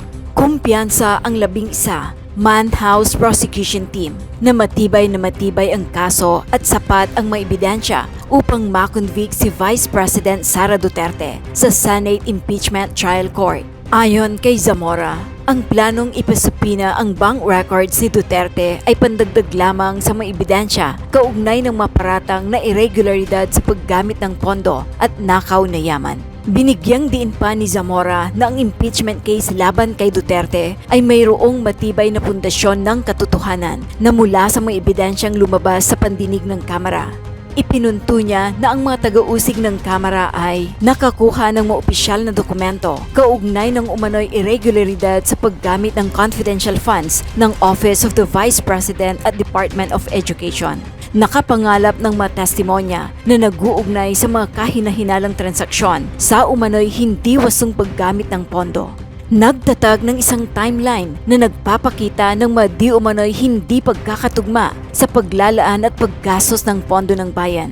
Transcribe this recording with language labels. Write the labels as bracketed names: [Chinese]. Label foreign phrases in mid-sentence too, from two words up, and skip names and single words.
[Filipino] Kumpiyansa ang 11-man House Prosecution Team na matibay ang kaso at sapat ang may ebidensya upang makonvict si Vice President Sara Duterte sa Senate Impeachment Trial Court. Ayon kay Zamora, ang planong ipasupina ang [English] bank records [Filipino] ni Duterte ay pandagdag lamang sa mga ebidensya kaugnay ng maparatang na irregularidad sa paggamit ng pondo at nakaw na yaman. Binigyang diin pa ni Zamora na ang [English] impeachment case [Filipino] laban kay Duterte ay mayroong matibay na pundasyon ng katotohanan na mula sa mga ebidensyang lumabas sa pandinig ng Kamara. Ipinunto niya na ang mga taga-usig ng Kamara ay nakakuha ng mga opisyal na dokumento kaugnay ng umano'y irregularidad sa paggamit ng [English] confidential funds [Filipino] ng Office of the Vice President at Department of Education. Nakapangalap ng mga testimonya na nag-uugnay sa mga kahinahinalang transaksyon sa umano'y hindi wasong paggamit ng pondo. Nagtatag ng isang timeline na nagpapakita ng mga di umano'y hindi pagkakatugma sa paglalaan at paggastos ng pondo ng bayan.